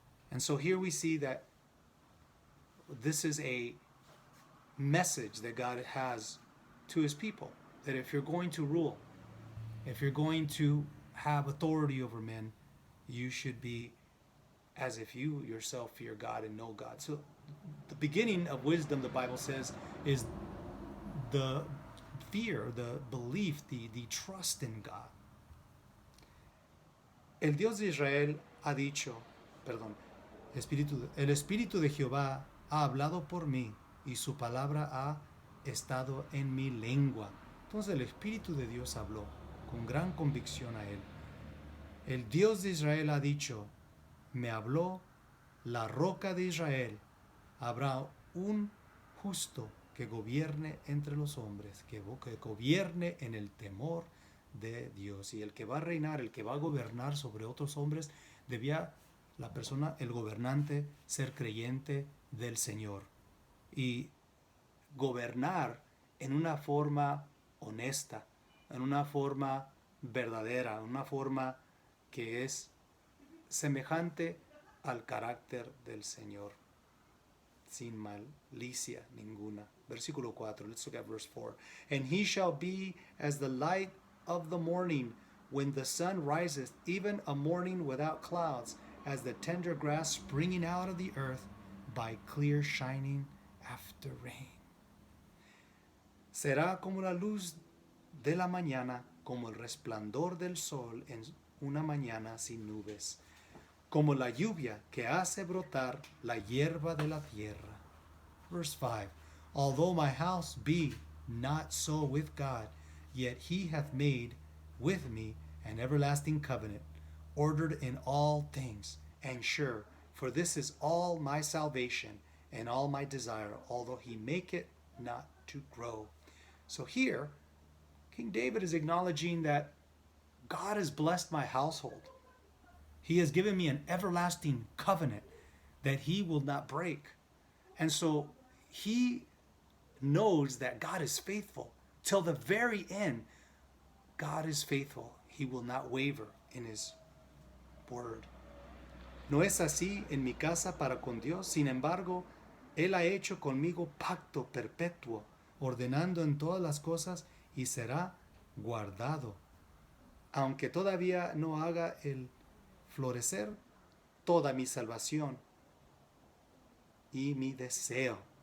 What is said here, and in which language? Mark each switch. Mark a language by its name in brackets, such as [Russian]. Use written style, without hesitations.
[English] And so here we see that this is a message that God has to his people, that if you're going to rule, if you're going to have authority over men, you should be as if you yourself fear God and know God. So the beginning of wisdom, the Bible says, is the fear, the belief, the trust in God. [Spanish] El Dios de Israel ha dicho, perdón, el Espíritu de Jehová ha hablado por mí y su palabra ha estado en mi lengua. Entonces el Espíritu de Dios habló con gran convicción a él. El Dios de Israel ha dicho, me habló la roca de Israel. Habrá un justo que gobierne entre los hombres, que gobierne en el temor de Dios. Y el que va a reinar, el que va a gobernar sobre otros hombres, debía la persona, el gobernante, ser creyente del Señor. Y gobernar en una forma honesta, en una forma verdadera, en una forma que es semejante al carácter del Señor, sin malicia ninguna. Versículo 4, [English] let's look at verse 4. And he shall be as the light of the morning, when the sun riseth, even a morning without clouds, as the tender grass springing out of the earth by clear shining after rain. [Spanish] Será como la luz de la mañana, como el resplandor del sol en una mañana sin nubes, como la lluvia que hace brotar la hierba de la tierra. [English] Verse 5. Although my house be not so with God, yet he hath made with me an everlasting covenant, ordered in all things, and sure, for this is all my salvation and all my desire, although he make it not to grow. So here, King David is acknowledging that God has blessed my household. He has given me an everlasting covenant that he will not break. And so he knows that God is faithful. Till the very end, God is faithful. He will not waver in his word. [Spanish] No es así en mi casa para con Dios. Sin embargo, Él ha hecho conmigo pacto perpetuo, ordenando en todas las cosas y será guardado. Aunque todavía no haga el florecer toda mi salvación y mi deseo.